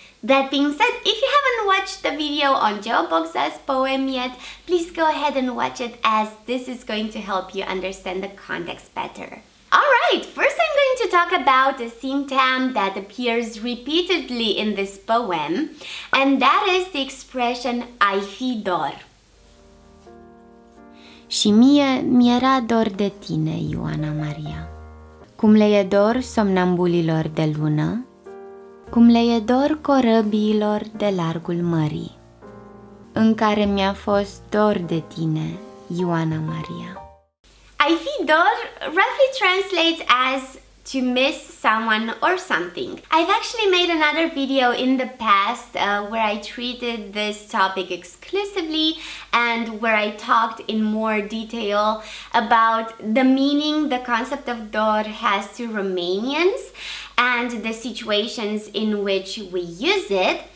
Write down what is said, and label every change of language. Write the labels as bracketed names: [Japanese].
[English] That being said, if you haven't watched the video on Geo Bogza's poem yet, please go ahead and watch it, as this is going to help you understand the context better. Alright, first I'm going to talk about a syntagm that appears repeatedly in this poem, and that is the expression ai fi dor. [Romanian] Și mie mi-era dor de tine, Ioana Maria, cum le e dor somnambulilor de lună, cum le e dor corăbiilor de largul mării, în care mi-a fost dor de tine, Ioana Maria. [English] Ai fi dor roughly translates as to miss someone or something. I've actually made another video in the past where I treated this topic exclusively and where I talked in more detail about the meaning the concept of dor has to Romanians and the situations in which we use it.